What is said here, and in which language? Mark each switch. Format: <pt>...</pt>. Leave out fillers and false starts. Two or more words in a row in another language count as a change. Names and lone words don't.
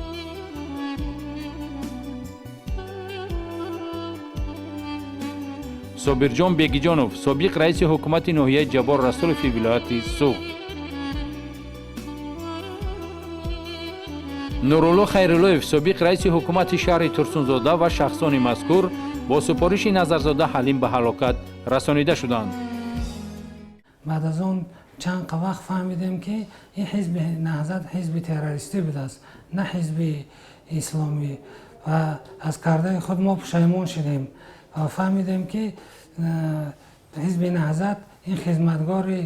<tg>собирҷон бегиҷонов, собиқ раиси ҳукумати ноҳияи ҷабор расулови вилояти суғд. нурулло хайруллоев, собиқ раиси ҳукумати шаҳри турсунзода ва шахсони мазкур бо супориши назарзода ҳалим ба ҳалокат расонида шуданд. بعد از اون چند وقت فهمیدیم که این حزب نهضت حزب تروریستی بوده است، نه حزب اسلامی، و از کرده خود ما پشیمان شدیم و فهمیدیم که حزب نهضت این خدمتگار</tg>